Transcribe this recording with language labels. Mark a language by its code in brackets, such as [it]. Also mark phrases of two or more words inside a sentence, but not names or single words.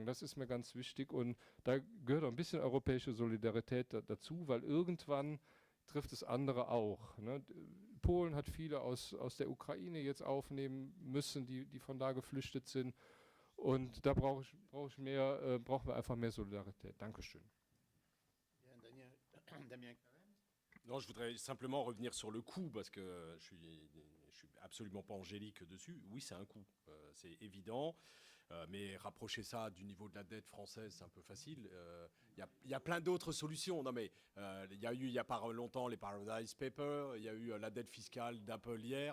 [de] Das ist mir ganz wichtig und da gehört auch ein bisschen europäische Solidarität dazu, weil irgendwann trifft es andere auch. Ne? Polen hat viele aus der Ukraine jetzt aufnehmen müssen, die von da geflüchtet sind. Und da brauchen wir einfach mehr Solidarität. Dankeschön. [fr] Non, je voudrais simplement revenir sur le coût, parce que je suis absolument pas angélique dessus. Oui, c'est un coût, c'est évident. Mais rapprocher ça du niveau de la dette française, c'est un peu facile. Il y a plein d'autres solutions. Non, mais il y a eu, il n'y a pas longtemps, les Paradise Papers, il y a eu la dette fiscale d'Apple hier.